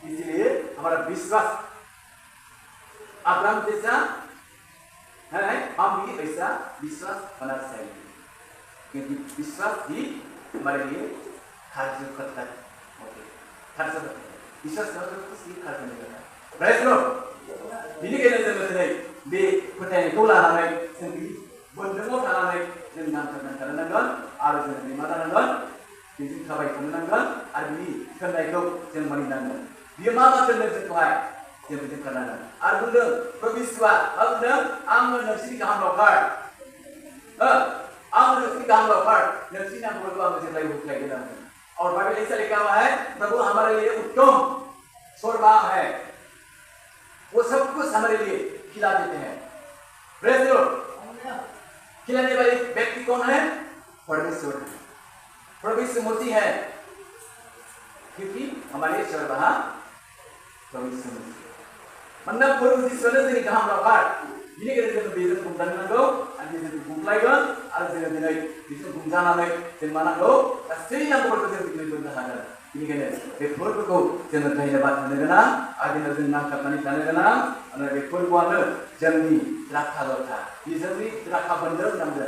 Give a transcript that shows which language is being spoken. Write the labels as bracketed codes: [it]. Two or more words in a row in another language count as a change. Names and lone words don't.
[hi] इसलिए हमारा विश्वास अब्राहम जैसा है, हम भी ऐसा विश्वास होना चाहिए, क्योंकि विश्वास ही हमारे लिए खर्च करता है, विश्वास करता खर्च नहीं करता। [en] Praise Lord. [brx] बेनिखायनो जोङो दिनै बे फोथायनायखौ लानानै जों बोन्दोङाव थानानै जों नांथाबनानै थानो नांगोन, आरो जों दिनै मा जानांगोन? बेजों थाबायथानो नांगोन, आरो बिनि थिननायखौ जों मानिनांगोन। बियो मा थिनदों जोंखौहाय जों बेजों थानांगोन। आरो बुंदों प्रभु यीशुआ मा बुंदों? आंनो नोंसिनि गाहाम लावखार, आंनो नोंसिनि गाहाम लावखार, नोंसिनि नांगौफोरखौ आङो जेब्लायबो होफ्लायगोन आं। [hi] और बाइबल ऐसा लिखा हुआ है, प्रभु हमारे लिए उत्तम स्वर्गवाह है, वो सब कुछ हमारे लिए खिला देते हैं। [en] Praise Lord. [hi] खिलाने वाले व्यक्ति कौन है? परमेश्वर है, प्रभु यीशु मसीह है, क्योंकि हमारे स्वर्गवाह प्रभु यीशु मसीह। [brx] मतलब प्रभु यीशुआनो जोंनि गाहाम लावखार। बेनिखायनो जोङो बेजों बुंजानो नांगौ, आरो बेजों बुंफ्लायगोन, आरो जोङो दिनै बेजों बुंजानानै जों मा नांगौ? गासै नांगौफोरखौ जों दिनै मोननो हागोन। बेनिखायनो बे फोरबोखौ जोङो धन्यबाद होनो गोनां, आरो जों नांथाबनानै थानो गोनां, आरो बे फोरबोआनो जोंनि राखा लथा, बे जोंनि राखा बोन्दों नांगोन।